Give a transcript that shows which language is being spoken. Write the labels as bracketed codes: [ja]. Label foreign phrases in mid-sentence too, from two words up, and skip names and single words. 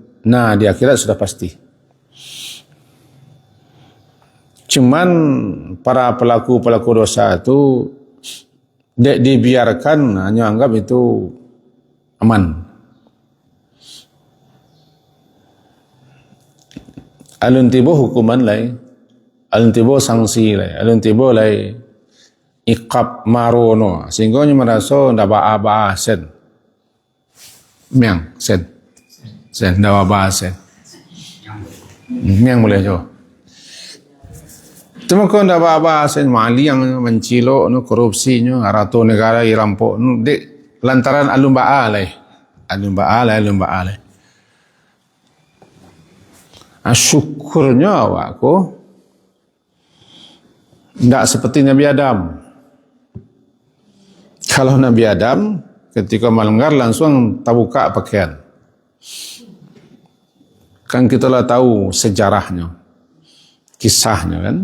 [id] Nah, di akhirat sudah pasti. Cuman para pelaku-pelaku dosa itu dibiarkan, hanya anggap itu aman. [min] Alun tiba hukuman lai, alun tiba sanksi lai, alun tiba lai iqab marono, sehingga nya merasa ndak ba sen. Miang sen ndak ba sen. Miang boleh jo. Cuma kau ndak ba sen mali yang mencilok no korupsinya, arato negara irampok no dek lantaran alun ba lai. [id] Syukurnya awakku tidak seperti Nabi Adam. Kalau Nabi Adam ketika melanggar langsung terbuka pakaian. Kan kita lah tahu sejarahnya, kisahnya kan.